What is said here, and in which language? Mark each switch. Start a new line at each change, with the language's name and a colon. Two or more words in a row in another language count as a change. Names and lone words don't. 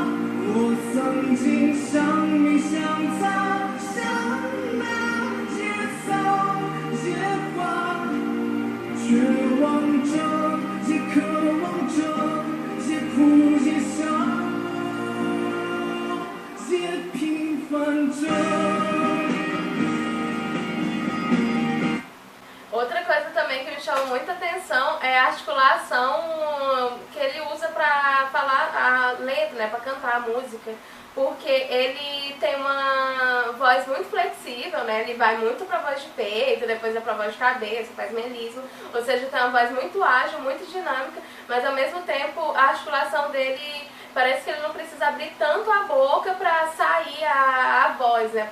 Chinese: 我曾经像你像他，像那野草野花，绝望着也渴望着，也哭也笑，也平凡着。
Portuguese: Outra coisa também que me chama muita atenção é a articulação que ele usa para falar a letra, né, para cantar a música, porque ele tem uma voz muito flexível, né, ele vai muito para voz de peito, depois é para voz de cabeça, faz melismo, ou seja, tem uma voz muito ágil, muito dinâmica, mas ao mesmo tempo a articulação dele parece que ele não precisa abrir tanto a boca para sair a voz, né?